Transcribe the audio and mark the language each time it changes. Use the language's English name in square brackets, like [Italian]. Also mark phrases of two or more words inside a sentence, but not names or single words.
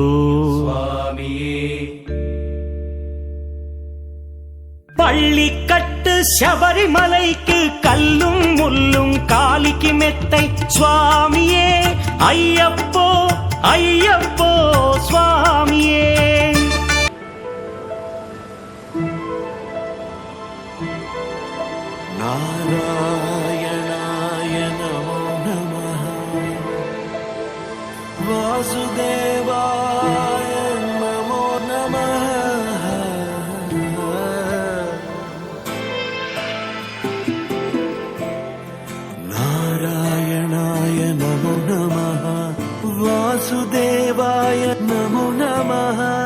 [Tamil] சுவாமியே பள்ளிக்கட்டு சபரிமலைக்கு கல்லும் முள்ளும் காலிக்கு மெத்தை சுவாமியே ஐயப்போ ஐயப்போ சுவாமியே [Sanskrit] నారాయణాయ నమో నమః వాసుదేవాయ నమో నమః నారాయణాయ నమో నమః వాసుదేవాయ నమో నమః